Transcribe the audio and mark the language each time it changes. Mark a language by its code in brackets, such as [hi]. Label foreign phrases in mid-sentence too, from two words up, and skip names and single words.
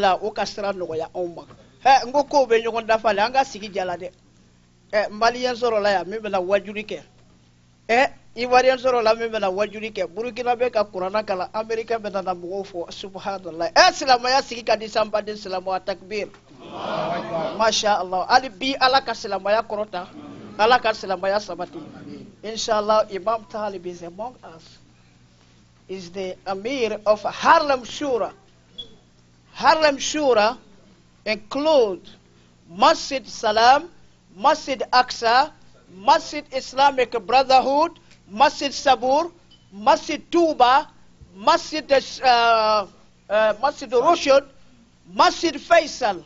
[bm] la o ka sira nɔgɔya anw ma n ko kow bɛ ɲɔgɔn dafa le an ka sigi jala dɛ maliyɛn sɔrɔla yan min bɛna wajuli kɛ ivoiriyɛn sɔrɔla min bɛna wajuli kɛ burukina bɛ ka kuranna kalan amerikɛn bɛna na mɔgɔw fɔ subhanallah silamɛya sigi ka di san baden silamɛya takbir [ar] ما شاء الله [bm] hali bi ala ka silamɛya kɔrɔta ala ka silamɛya sabati inshallah [en] Imam Talib is among us, is the Amir of Harlem Shura. Harlem Shura include Masjid Salam, Masjid Aqsa, Masjid Islamic Brotherhood, Masjid Sabur, Masjid Tuba, Masjid Rushd, Masjid Faisal.